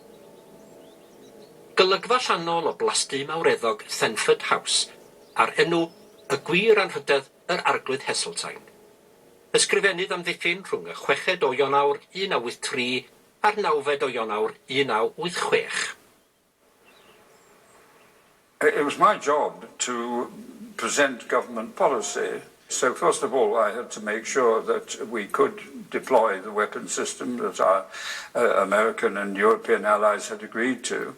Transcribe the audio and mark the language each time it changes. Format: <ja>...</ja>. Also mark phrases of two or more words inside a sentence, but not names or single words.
<cy>Golygfa llanol o blasty mawreddog Thenford House, ar enw y gwir anrhydedd yr arglwydd Heseltine. Ysgrifennydd am ddiffyn rhwng y 6 o Ionawr 1983 a'r 9 o Ionawr 1986.</cy> <en>It was my job to present government policy. So first of all, I had to make sure that we could deploy the weapon system that our American and European allies had agreed to.</en>